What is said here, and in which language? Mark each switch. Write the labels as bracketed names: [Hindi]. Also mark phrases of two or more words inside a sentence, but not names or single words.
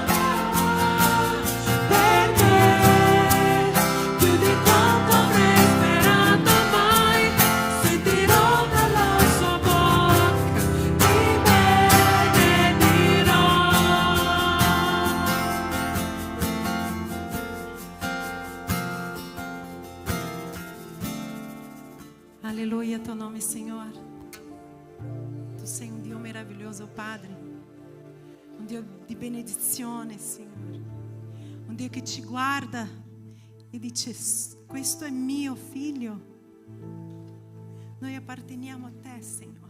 [Italian] per me, più di quanto avrei sperato mai. Sentirò dalla sua bocca, ti benedirò. [Portuguese] Aleluia, teu nome, Senhor. [Italian] Tu sei um Dio meraviglioso, Padre. Um Dio di benedizione, Signore. Un Dio che ci guarda e dice: questo è mio figlio. Noi apparteniamo a te, Signore.